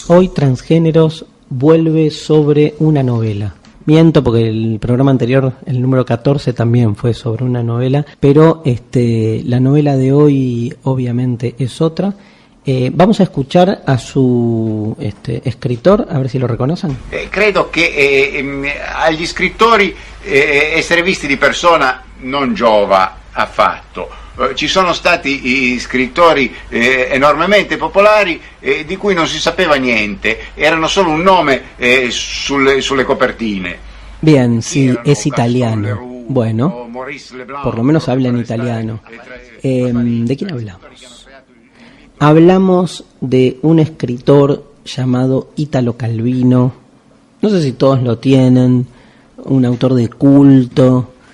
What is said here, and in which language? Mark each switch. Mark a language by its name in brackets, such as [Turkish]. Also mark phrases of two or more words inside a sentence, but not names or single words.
[Spanish] Hoy Transgéneros vuelve sobre una novela. Miento porque el programa anterior, el número 14, también fue sobre una novela, pero la novela de hoy obviamente es otra. Vamos a escuchar a su escritor, a ver si lo reconocen. [Italian] Credo che agli scrittori essere visti di persona non giova affatto. Ci sono stati scrittori enormemente popolari di cui non si sapeva niente, erano solo un nome sulle copertine. [Spanish] Bien, sí, es italiano. Bueno, por lo menos habla en italiano. ¿De quién hablamos? Hablamos de un escritor llamado Italo Calvino. No sé si todos lo tienen. Un autor de culto.